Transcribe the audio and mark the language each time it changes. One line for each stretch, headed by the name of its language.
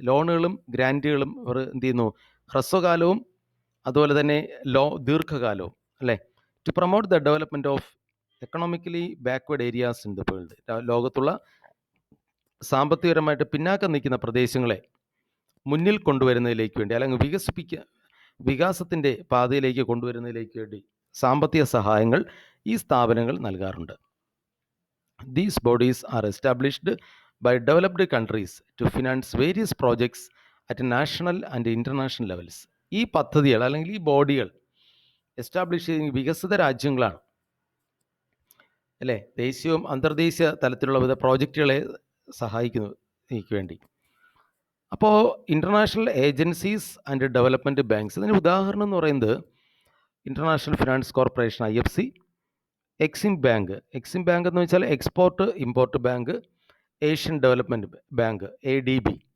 Malayalam: ലോണുകളും ഗ്രാൻറ്റുകളും അവർ എന്ത് ചെയ്യുന്നു? ഹ്രസ്വകാലവും അതുപോലെ തന്നെ ദീർഘകാലവും, അല്ലേ,
English: To promote the development of economically backward areas in the world.
Malayalam: ലോകത്തുള്ള സാമ്പത്തികപരമായിട്ട് പിന്നാക്കം നിൽക്കുന്ന പ്രദേശങ്ങളെ മുന്നിൽ കൊണ്ടുവരുന്നതിലേക്ക് വേണ്ടി, അല്ലെങ്കിൽ വികാസത്തിൻ്റെ പാതയിലേക്ക് കൊണ്ടുവരുന്നതിലേക്ക് വേണ്ടി സാമ്പത്തിക സഹായങ്ങൾ ഈ സ്ഥാപനങ്ങൾ നൽകാറുണ്ട്.
English: These bodies are established by developed countries to finance various projects at national and international levels.
Malayalam: ഈ പദ്ധതികൾ അല്ലെങ്കിൽ ഈ ബോഡികൾ എസ്റ്റാബ്ലിഷ് ചെയ്യുന്ന വികസിത രാജ്യങ്ങളാണ്, അല്ലേ? ദേശീയവും അന്തർദേശീയ തലത്തിലുള്ള വിവിധ പ്രോജക്റ്റുകളെ സഹായിക്കുന്നതിന് വേണ്ടി. അപ്പോൾ international agencies and development banks, ഇതിന് ഉദാഹരണം എന്ന് പറയുന്നത് international finance corporation IFC, Exim bank എന്ന് വെച്ചാൽ export import bank, Asian development bank ADB.